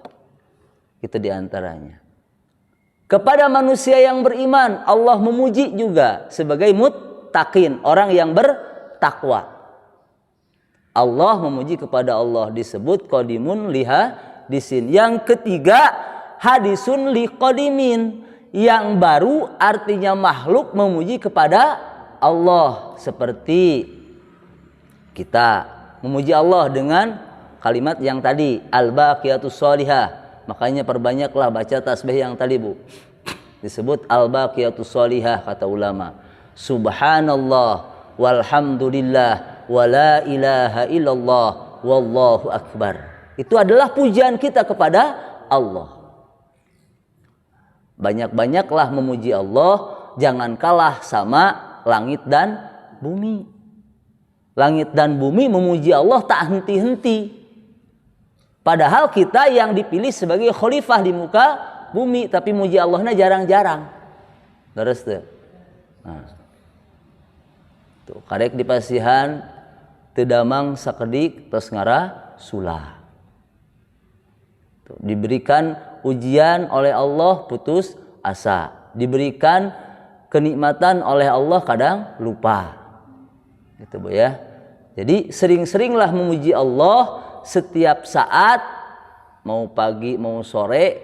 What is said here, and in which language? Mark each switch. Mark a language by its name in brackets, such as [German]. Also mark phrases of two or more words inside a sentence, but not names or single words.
[Indonesian] Itu diantaranya. Kepada manusia yang beriman, Allah memuji juga sebagai muttaqin, orang yang bertakwa. Allah memuji kepada Allah disebut [Arabic] قديم لحادث. [Indonesian] Yang ketiga, [Arabic] حادث لقديم, [Indonesian] yang baru artinya makhluk memuji kepada Allah. Seperti kita memuji Allah dengan kalimat yang tadi, [Arabic] الباقيات الصالحات. [Indonesian] Makanya perbanyaklah baca tasbih yang tadi, Bu. Disebut [Arabic] الباقيات الصالحات, [Indonesian] kata ulama. [Arabic] سبحان الله والحمد لله ولا إله إلا الله والله أكبر. [Indonesian] Itu adalah pujian kita kepada Allah. Banyak-banyaklah memuji Allah, jangan kalah sama langit dan bumi. Langit dan bumi memuji Allah tak henti-henti. Padahal kita yang dipilih sebagai khalifah di muka bumi, tapi muji Allahnya jarang-jarang. Terus tuh. Nah. Tuh, [Sundanese] karek di pasihan teu damang sakedik tos ngara sulah. [Indonesian] Tuh, diberikan ujian oleh Allah putus asa, diberikan kenikmatan oleh Allah kadang lupa, gitu Bu ya. Jadi sering-seringlah memuji Allah setiap saat, mau pagi mau sore.